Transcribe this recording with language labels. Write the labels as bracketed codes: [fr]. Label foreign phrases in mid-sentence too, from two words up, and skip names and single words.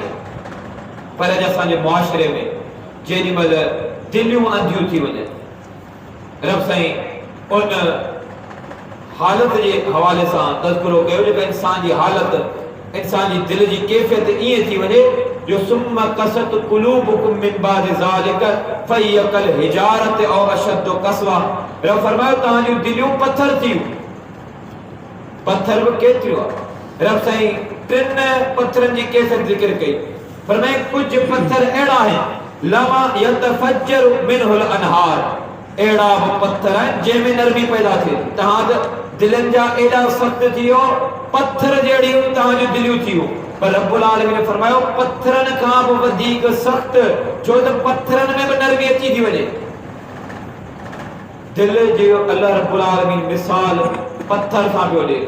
[sd] पर अॼु असांजे मुआशिरे में जेॾी महिल दिलियूं अंधियूं थी वञनि, रब साईं उन हालत जे हवाले सां तज़किरो कयो जेका इंसान जी हालत, इंसान जी दिल जी कैफ़ियत ईअं थी वञे जो [ar] ثم قست قلوبكم من بعد ذلك فهي كالحجارة أو أشد قسوة. [sd] रब फरमायो तव्हांजूं दिलियूं पत्थर थियूं। पत्थर बि केतिरियूं आहे। रब साईं 3 पत्थरनि जी कैफ़ियत ज़िक्र कई। फरमाए कुझु पत्थर अहिड़ा आहिनि [ar] لما يتفجر منه الأنهار, [sd] अहिड़ा बि पत्थर आहिनि जंहिंमें नरमी पैदा थिए। तव्हां त दिलनि जा एॾा सख़्त थी वियो, पत्थर जहिड़ियूं तव्हांजूं दिलियूं थियूं। पर [ar] رب العالمين [sd] ने फरमायो पत्थरनि खां बि वधीक सख़्त, छो त पत्थरनि में बि नरमी अची थी वञे। दिल जो अल्लाह [ar] رب العالمين [sd] मिसाल पत्थर सां पियो ॾे।